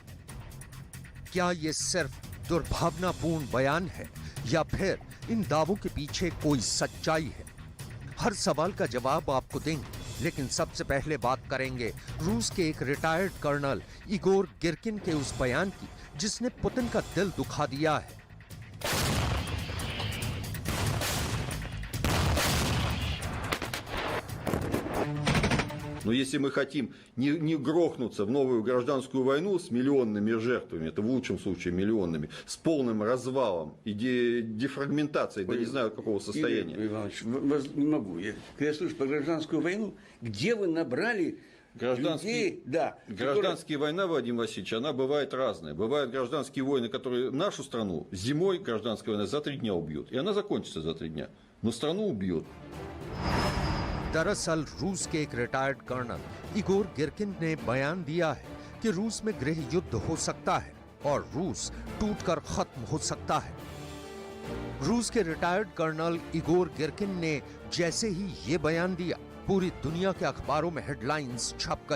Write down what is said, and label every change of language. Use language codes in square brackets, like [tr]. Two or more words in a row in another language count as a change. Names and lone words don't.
[hi] क्या यह सिर्फ दुर्भावनापूर्ण बयान है या फिर इन दावों के पीछे कोई सच्चाई है? हर सवाल का जवाब आपको देंगे, लेकिन सबसे पहले बात करेंगे रूस के एक रिटायर्ड कर्नल इगोर गिरकिन के उस बयान की जिसने पुतिन का दिल दुखा दिया है। [ru] Но если мы хотим не грохнуться в новую гражданскую войну с миллионными жертвами, это в лучшем случае миллионными, с полным развалом и дефрагментацией, да не знаю какого состояния. Игорь Иванович, не могу. Когда я слышу про гражданскую войну, где вы набрали людей? Да, Гражданская война, Владимир Васильевич, она бывает разная. Бывают гражданские войны, которые нашу страну зимой гражданская война за 3 дня убьют. И она закончится за 3 дня. Но страну убьют. [hi] दरअसल रूस के एक रिटायर्ड कर्नल इगोर गिरकिन ने बयान दिया है कि रूस में गृह युद्ध हो सकता है और रूस टूटकर खत्म हो सकता है। रूस के रिटायर्ड कर्नल इगोर गिरकिन ने जैसे ही ये बयान दिया, पूरी दुनिया के अखबारों में हेडलाइंस छप गई।